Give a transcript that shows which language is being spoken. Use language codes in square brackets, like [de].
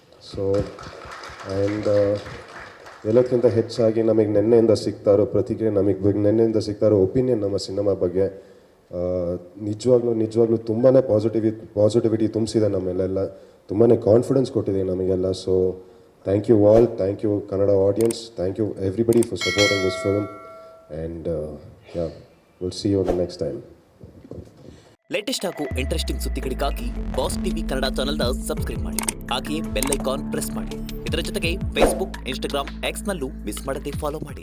[kn] So, and ಎಲ್ಲಕ್ಕಿಂತ ಹೆಚ್ಚಾಗಿ ನಮಗೆ ನೆನ್ನೆಯಿಂದ ಸಿಗ್ತಾ ಇರೋ ಪ್ರತಿಕ್ರಿಯೆ, ನಮಗೆ ನೆನ್ನೆಯಿಂದ ಸಿಗ್ತಾ ಇರೋ ಒಪಿನಿಯನ್ ನಮ್ಮ ಸಿನಿಮಾ ಬಗ್ಗೆ ನಿಜವಾಗ್ಲೂ ತುಂಬಾ ಪಾಸಿಟಿವಿಟಿ ತುಂಬಿಸಿದೆ ನಮ್ಮೆಲ್ಲ, ತುಂಬಾ ಕಾನ್ಫಿಡೆನ್ಸ್ ಕೊಟ್ಟಿದೆ ನಮಗೆಲ್ಲ. [en] So thank you all, thank you Kannada audience, thank you everybody for supporting this film, and yeah, we'll see you the next time. [kn] Latest ಹಾಗೂ ಇಂಟ್ರೆಸ್ಟಿಂಗ್ ಸುದ್ದಿಗಳಿಗಾಗಿ ಬಾಸ್ ಟಿವಿ ಕನ್ನಡ ಚಾನೆಲ್ನ ಸಬ್ಸ್ಕ್ರೈಬ್ ಮಾಡಿ, ಹಾಗೆಯೇ ಬೆಲ್ ಐಕಾನ್ ಪ್ರೆಸ್ ಮಾಡಿ. ಇದರ ಜೊತೆಗೆ Facebook, Instagram, ಎಕ್ಸ್ನಲ್ಲೂ miss ಮಾಡದೆ follow ಮಾಡಿ.